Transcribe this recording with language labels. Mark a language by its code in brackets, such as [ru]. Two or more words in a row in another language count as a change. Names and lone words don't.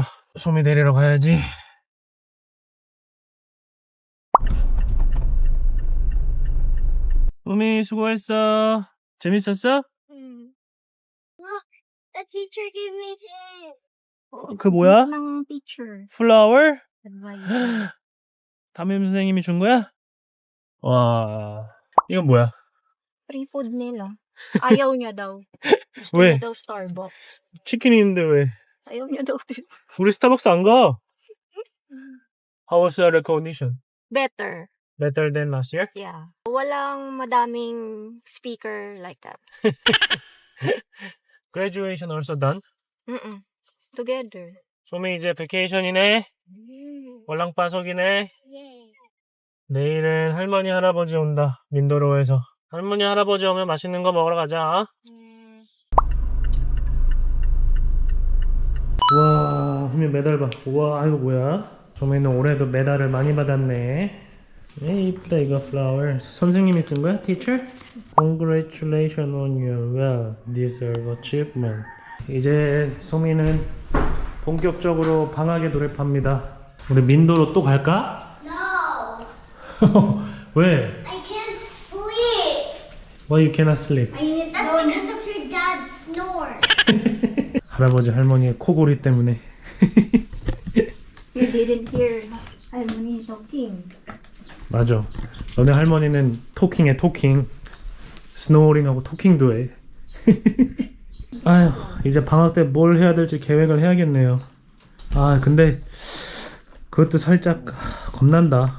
[ko] 소미 데리러 가야지. 소미 수고했어. 재밌었어? [en] Look, the teacher gave me this. [ko] 그 뭐야? [tl] ng teacher. [ko] 플라워? [en] Advice. [ko] 담임 선생님이 준 거야? 와, 이건 뭐야? [tl] Free food nila. Ayaw niya daw. Gusto [ko] 왜? [tl] niya daw Starbucks. [ko] 치킨이 있는데 왜? [tl] Ayaw niya daw. [ko] 우리 스타벅스 안 가? [en] How was the recognition? Better. Better than last year? Yeah. [tl] Walang madaming speaker [en] like that. Graduation also done? Mm-mm. Together. [ko] 소미 이제 베케이션이네. 월랑파석이네. Yay. 내일은 할머니 할아버지 온다. 민도로에서. 할머니 할아버지 오면 맛있는 거 먹으러 가자. 우와, 소미 메달 봐. 우와, 이거 뭐야? 소미는 올해도 메달을 많이 받았네. 이쁘다 이거 플라워. 선생님이 쓴 거야? [en] Teacher? Congratulations on your well-deserved achievement. [ko] 이제 소미는 본격적으로 방학에 돌입합니다. 우리 민도로 또 갈까? [en] No. [ko] 왜? [en] I can't sleep. Why you cannot sleep? That's because of your dad's snore. [ko] 할아버지 할머니의 코골이 때문에. [en] You didn't hear 할머니 talking. [ko] 맞아. 너네 할머니는 토킹해 토킹. 스노우링하고 토킹도 해. 아휴, 이제 방학 때 뭘 해야 될지 계획을 해야겠네요. 아, 근데 그것도 살짝 겁난다.